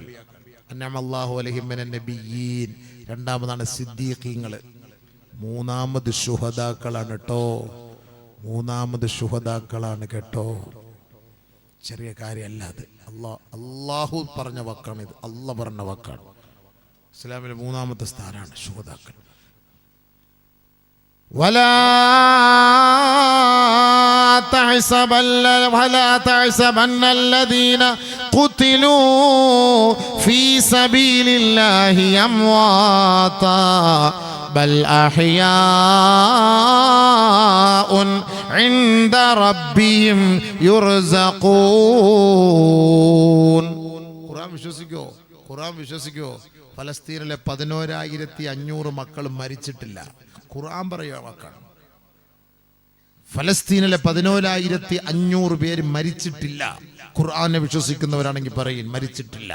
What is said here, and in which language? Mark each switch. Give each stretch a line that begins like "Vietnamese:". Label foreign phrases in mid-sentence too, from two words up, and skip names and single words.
Arabic: أنعم الله عليهم من النبيين.
Malayalam: രണ്ടാമതാണ് സിദ്ദീഖീങ്ങൾ. 3-ാമത് ശുഹദാക്കളാണ് കേട്ടോ. 3-ാമത് ശുഹദാക്കളാണ് കേട്ടോ. ചെറിയ കാര്യമല്ല അത്. അള്ളാഹു പറഞ്ഞ വാക്കാണ് ഇത്. അള്ളാഹ് പറഞ്ഞ വാക്കാണ്. ഇസ്ലാമിലെ 3-ാമത്തെ സ്ഥാനമാണ് ശുഹദാക്കൾ.
Arabic: ولا تحسبن الذين قتلوا في سبيل الله أمواتا بل أحياء عند ربهم يرزقون.
Malayalam: ഖുർആൻ വിശ്വസിക്കോ? ഫലസ്തീനിലെ 11,500 മക്കൾ മരിച്ചിട്ടില്ല. ഖുർആൻ പറയുക വാക്കാണ്. ഫലസ്തീനിലെ 11,500 പേര് മരിച്ചിട്ടില്ല. ഖുർആനെ വിശ്വസിക്കുന്നവരാണെങ്കിൽ പറയും മരിച്ചിട്ടില്ല.